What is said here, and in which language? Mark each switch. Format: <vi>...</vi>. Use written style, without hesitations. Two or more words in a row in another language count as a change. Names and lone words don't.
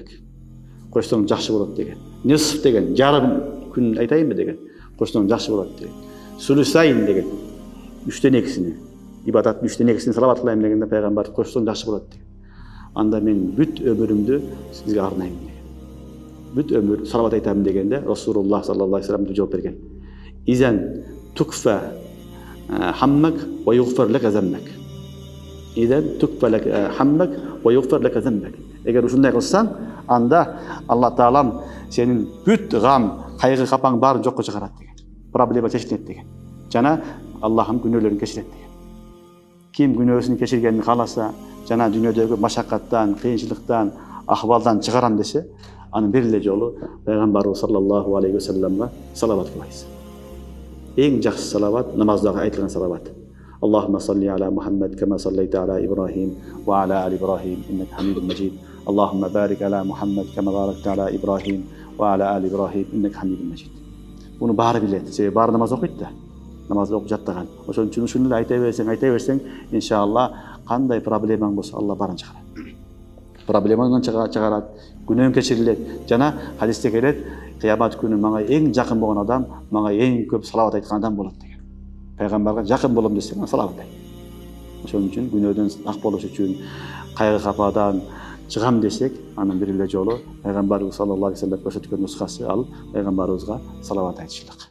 <ky>Кошсоң жакшы болот деген. "Нисф" деген, жарым күн айтайынбы деген. Кошсоң жакшы болот деген. "Сулусайн" деген. 3төн 2-сини. Ибадаттын 3төн 2-сини салават кылайын дегенде пайгамбар кошсоң жакшы болот деген. Анда мен бүт өмүрүмдү сизге арнайын деген. Бүт өмүр салават айтам дегенде Расулуллах</ky> <ar>صلى الله عليه وسلم</ar> <ky>жооп берген.</ky> <ar>"إذن تكفى همك ويغفر لك ذنبك." إذن تكفى لك همك ويغفر لك ذنبك.</ar> <ky>Eğer ушундай кылсаң, анда Аллах Таалам сенин бүт гам, кайгы капаң баарын жокко чыгарат деген. Проблема чечилет деген. Жана Аллахым күнөөлөрүн кечирет деген. Ким күнөөсүн кечиргенин кааласа, жана дүйнөдөгү машакаттан, кыйынчылыктан, ахвалдан чыгарам десе, анын бир эле жолу пайгамбарыбыз</ky> <ar>صلى الله عليه وسلم</ar> <ky>салават кылабыз. Эң жакшы салават намаздагы айтылган салават.</ky> <ar>اللهم صل على محمد كما صليت على إبراهيم وعلى آل إبراهيم إنك حميد مجيد. اللهم بارك على محمد كما باركت على إبراهيم وعلى آل إبراهيم إنك حميد مجيد.</ar> <ky>Буну баары билет. Себеби баары намаз окуйт да. Намаз окуп жаттаган. Ошон үчүн ушуну айта берсең, иншалла кандай проблемаң болсо Алла баарын чыгарат. Проблемадан чыгарат, күнөөң кечирилет. Жана хадисте келет, кыямат күнү мага эң жакын болгон адам, мага эң көп салават айткан адам болот деген. Пайгамбарга жакын болом десең, салават айт. Ошон үчүн күнөөдөн ак болуш үчүн, кайгы кападан чыгам десек, анын бир эле жолу пайгамбарыбыз</ky> <ar>صلى الله عليه وسلم</ar> <ky>көрсөткөн нускасы ал пайгамбарыбызга салават айтышлык.</ky>